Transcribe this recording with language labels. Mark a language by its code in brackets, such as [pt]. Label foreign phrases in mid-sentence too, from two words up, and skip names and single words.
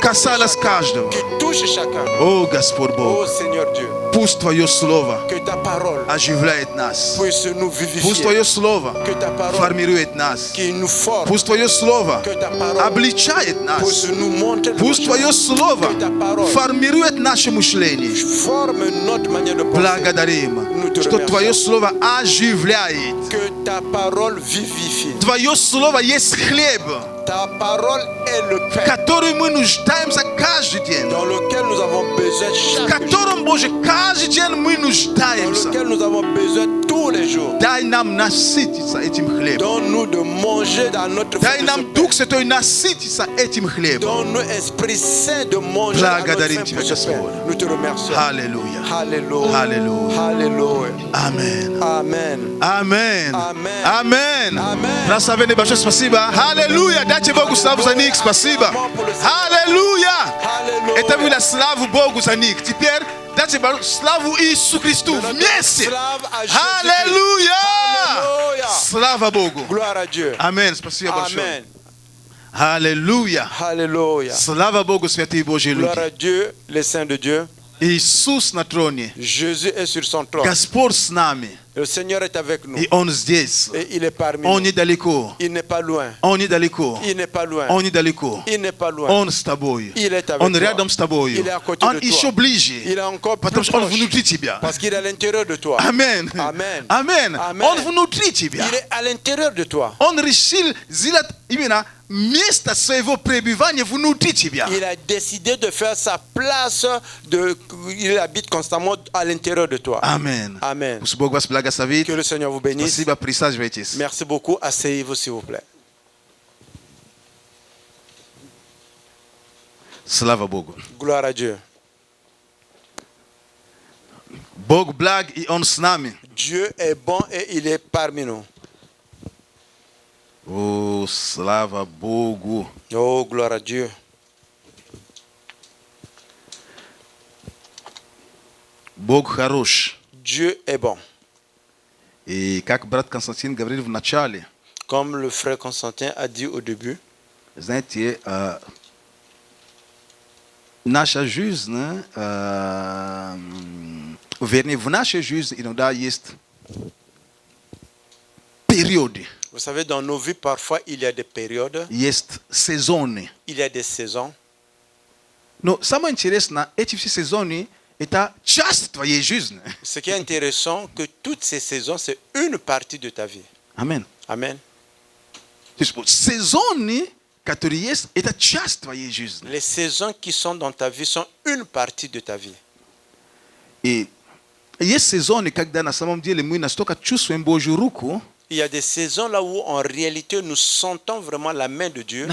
[ru] касалось каждого. [fr] qui touche chacun. [ru] О, Господь [fr] Oh [ru] Бог, [fr] Seigneur Dieu, [ru] пусть Твое Слово [fr] que ta parole [ru] оживляет нас. [fr] puisse nous [ru] Пусть [fr] vivifier. [ru] Твое Слово [fr] Que ta parole [ru] формирует нас. [fr] qui nous forme. [ru] Пусть Твое Слово [fr] Que ta parole [ru] обличает нас. [fr] puisse nous montrer le [ru] Пусть [fr] chemin. [ru] Твое Слово [fr] Que ta parole [ru] формирует наше мышление. [fr] forme notre manière de penser. [ru] Благодарим, что Твое Слово оживляет. [fr] Que ta parole vivifie. [ru] Твое Слово есть хлеб, [fr] Ta parole est le [ru] в [fr] pain [ru] который мы нуждаемся каждый день. [fr] dans lequel nous avons besoin [ru] В [fr] chaque jour. [ru] котором, Боже, каждый день мы [fr] Dans [ru] нуждаемся. [fr] lequel nous avons besoin tous les jours. [ru] Дай нам насытиться этим хлебом. [fr] Donne-nous de manger dans notre [ru] Дай [fr] faim de [ru] нам, [fr] ce pain. [ru] Дух Святой, насытиться этим хлебом. [fr] Donne-nous, Esprit Saint, de manger dans notre [ru] Благодарим [fr] faim [ru] Тебя, [fr] pour ce pain. [ru] Господь. [fr] Nous te remercions. [ru] Аллилуйя. [fr] Alléluia. [ru] Аллилуйя. [fr] Alléluia. [ru] Аминь. [fr] Amen. [ru] Аминь. [fr] Amen. [ru] Аминь. [fr] Amen. [ru] Прославленный большое спасибо. Аллилуйя. Дайте Богу славу за них, спасибо. Аллилуйя! Это было славу Богу за них. Теперь дайте славу Иисусу Христу вместе. Аллилуйя! Слава Богу. [fr] Gloire à Dieu. [ru] Amen. Спасибо большое. [fr] Amen. [ru] Аллилуйя. [fr] Alléluia. [ru] Слава Богу, святые Божьи [fr] Gloire [ru] люди. [fr] à Dieu, les saints de Dieu. [ru] Иисус на троне. [fr] Jésus est sur son trône. [ru] Господь с нами. [fr] Le Seigneur est avec nous. [ru] И Он здесь. [fr] Et il est parmi [ru] Он [fr] nous. [ru] недалеко. [fr] Il n'est pas loin. [ru] Он недалеко. [fr] Il n'est pas loin. [ru] Он недалеко. [fr] Il n'est pas loin. [ru] Он с тобой. [fr] Il est avec [ru] Он [fr] toi. [ru] рядом с тобой. [fr] Il est à côté [ru] Он [fr] de toi. [ru] еще ближе. [fr] Il est encore [ru] Потому [fr] plus [ru] что Он [fr] proche. [ru] внутри тебя. [fr] Parce qu'il est à l'intérieur de toi. [ru] Амен. [fr] Amen. [ru] Амен. [fr] Amen. [ru] Он внутри тебя. [fr] Il est à l'intérieur de toi. [ru] Он решил сделать именно место своего пребывания внутри тебя. [fr] Il a décidé de faire sa place. Il habite constamment à l'intérieur de toi. [ru] Амен. [fr] Amen. [ru] Пусть Бог вас благословит. [fr] Que le Seigneur vous bénisse. [ru] Спасибо, присаживайтесь. [fr] Merci beaucoup. Asseyez-vous s'il vous plaît. [ru] Слава Богу. [fr] Gloire à Dieu. [ru] Бог благ, и Он с нами. [fr] Dieu est bon et il est parmi nous. [ru] О, слава Богу. [fr] Oh, gloire à Dieu. [ru] Бог хорош. [fr] Dieu est bon. [ru] И как брат Константин говорил в начале, [fr] Comme le frère Constantin a dit au début, [ru] знаете, наша жизнь, вернее, в нашей жизни иногда есть периоды, [fr] vous savez, dans nos vies, parfois, il y a des périodes, [ru] есть сезоны. [fr] il y a des saisons. [ru] Но самое интересное, эти все сезоны, это часть твоей жизни. [fr] Ce qui est intéressant, que toutes ces saisons, c'est une partie de ta vie. [ru] Амен. [fr] Amen. [ru] То есть сезоны, которые есть, это часть твоей жизни. [fr] Les saisons qui sont dans ta vie sont une partie de ta vie. [ru] И есть сезоны, когда на самом деле мы настолько чувствуем Божью руку, [fr] Il y a des saisons là où, en réalité, nous sentons vraiment la main de Dieu.